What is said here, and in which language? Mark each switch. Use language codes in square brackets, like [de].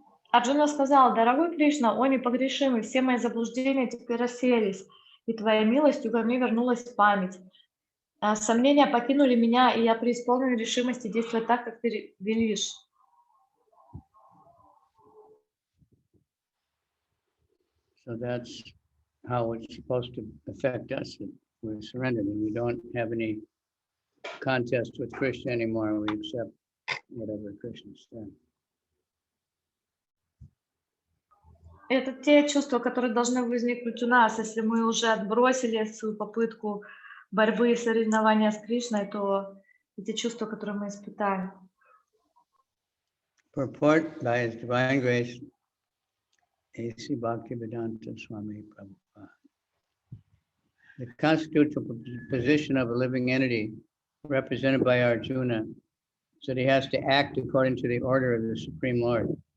[ru] Арджуна сказал: «Дорогой Кришна, о непогрешимый, все мои заблуждения теперь рассеялись, и твоей милостью ко мне вернулась память. Сомнения покинули меня, и я преисполнен решимости действовать так, как ты велишь». [en] So that's how it's supposed to affect us. We're surrendered and we don't have any contest with Krishna anymore. We accept whatever Krishna said. [ru] Это те чувства, которые должны возникнуть у нас. Если мы уже отбросили свою попытку борьбы и соревнования с Кришной, то эти чувства, которые мы испытаем. [en] Purport by His Divine Grace, A.C. Bhaktivedanta Swami Prabhupada. The constitutional position of a living entity represented by Arjuna is that he has to act according to the order of the Supreme Lord.